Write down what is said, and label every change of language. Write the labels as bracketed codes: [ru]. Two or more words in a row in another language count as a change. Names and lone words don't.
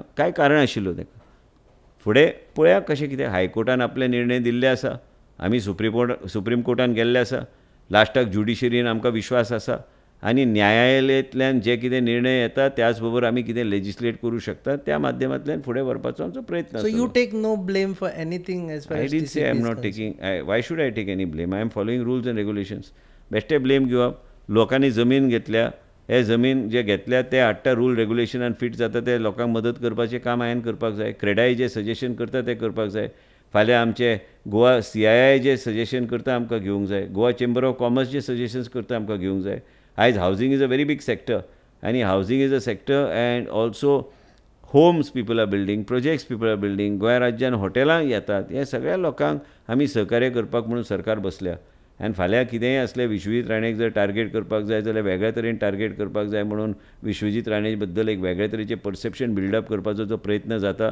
[kok] कांय कारण आशिल्लो तेका. फुडें पळया कशें कितें. हायकोर्टान आपले निर्णय दिल्ले आसा. आमी सुप्रीम कोर्टान गेल्ले आसा. लास्टाक ज्युडिशरीन आमकां विश्वास आसा. आनी न्यायालयांतल्यान जे कितें निर्णय येता त्याच बरोबर आमी कितें लेजिस्लेट करूं शकतात त्या माध्यमांतल्यान फुडें व्हरपाचो आमचो प्रयत्न आसा. सो [en] You take no blame for anything as far as I say I am not taking. Why should I take any blame? I am following rules and regulations. [kok] बेश्टे ब्लेम घेवप. लोकांनी जमीन घेतल्या, हे जमीन जे घेतल्या ते हाडटा रूल रेग्युलेशनान फिट जाता ते लोकांक मदत करपाचें काम हांवें करपाक जाय. क्रेडाय जे सजेशन करता ते करपाक जाय. फाल्यां आमचे गोवा CII जे सजेशन करता आमकां घेवंक जाय. गोवा चेंबर ऑफ कॉमर्स जे सजेशन्स करता आमकां घेवंक जाय. आयज [en] Housing is a very big sector. आनी housing is a sector and also homes people are building, projects people are building. [kok] गोंया राज्यान हॉटेलां येतात. हे सगळ्या लोकांक आमी सहकार्य करपाक म्हणून सरकार बसल्या. आनी फाल्यां कितेंय असलें विश्वजीत राणेक जर टार्गेट करपाक जाय जाल्यार वेगळ्या तरेन टार्गेट करपाक जाय म्हणून विश्वजीत राणे बद्दल एक वेगळ्या तरेचें [en] perception buildup [kok] करपाचो जो प्रयत्न जाता.